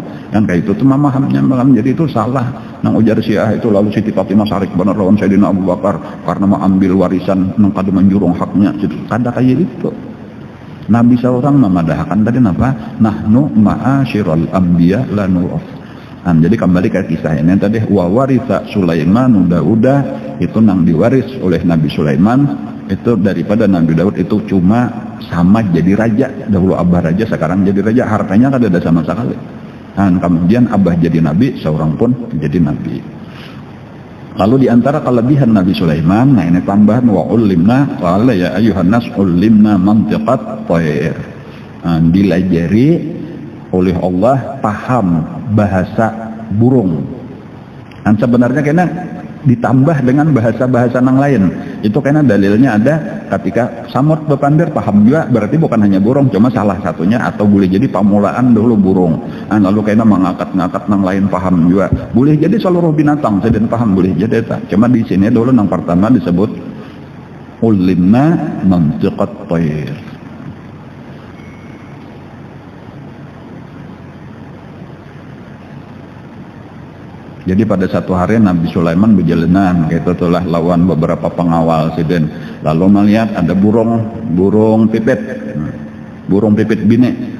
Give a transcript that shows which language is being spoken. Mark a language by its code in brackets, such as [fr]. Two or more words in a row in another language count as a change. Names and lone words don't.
[id] Dan kayak itu tuh memahamnya jadi itu salah. Nang ujar Syiah itu lalu Siti Fatimah sarik benar lawan Sayyidina Abu Bakar karena mau ambil warisan nang kada menjurung haknya. Kada kayak itu. Nabi seorang memadahkan tadi apa? [ar] Nahnu ma'asyiral anbiya la nuraf. [id] Jadi kembali ke kisah ini tadi, [ar] wa waritha Sulaiman Dauda, [id] itu nang diwaris oleh Nabi Sulaiman itu daripada Nabi Daud itu cuma sama jadi raja. Dahulu abah raja, sekarang jadi raja, hartanya kada ada sama sekali. Dan kemudian abah jadi nabi, seorang pun jadi nabi. Lalu diantara kelebihan Nabi Sulaiman, nah ini tambahan [ar] wa ulimna, qala ya ayyuhan nas ulimna mantiqat thair. [id] Dilajari oleh Allah paham bahasa burung. Dan sebenarnya kena ditambah dengan bahasa-bahasa yang lain. Itu karena dalilnya ada ketika samut bepandir paham juga, berarti bukan hanya burung, cuma salah satunya atau boleh jadi pamulaan dulu burung. Lalu karena mengangkat-ngangkat yang lain paham juga. Boleh jadi seluruh binatang saya paham, boleh jadi tak. Cuma di sini dulu yang pertama disebut [ar] ulimna mantiqat thair. [id] Jadi pada satu hari Nabi Sulaiman berjalanan gitu tulah lawan beberapa pengawal siden. Lalu melihat ada burung pipit bine.